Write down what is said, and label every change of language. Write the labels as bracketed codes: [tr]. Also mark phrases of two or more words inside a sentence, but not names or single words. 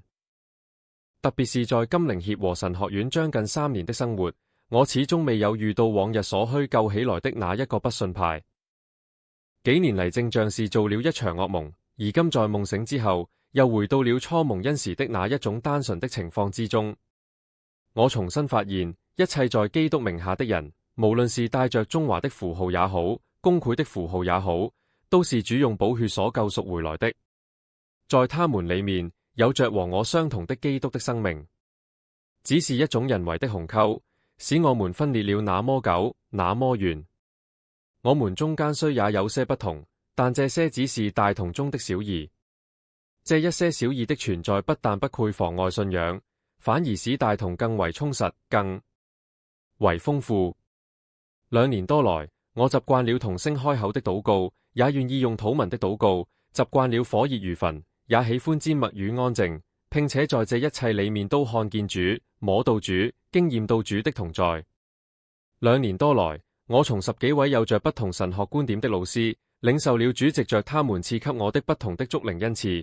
[zh] 特別是在金陵協和神學院將近3年的生活，我始終未有遇到往日所虛構起來的那一個不信派。幾年嚟，正像是做了一場噩夢，而今在夢醒之後，又回到了初蒙恩時的那一種單純的情況之中。我重新發現，一切在基督名下的人，無論是帶着中華的符號也好，公會的符號也好，都是主用寶血所救贖回來的。在他們裡面，有着和我相同的基督的生命，只是一種人為的鴻溝，使我們分裂了那麼久，那麼遠。我們中間雖也有些不同，但這些只是大同中的小異。這一些小異的存在，不但不會妨礙信仰，反而使大同更為充實，更為豐富。2年多來，我習慣了同聲開口的禱告，也願意用禱文的禱告，習慣了火熱如焚，也喜歡緘默與安靜，並且在這一切裡面都看見主、摸到主、經驗到主的同在。2年多來，我從10幾位有着不同神學觀點的老師，領受了主藉着他們賜給我的不同的屬靈恩賜。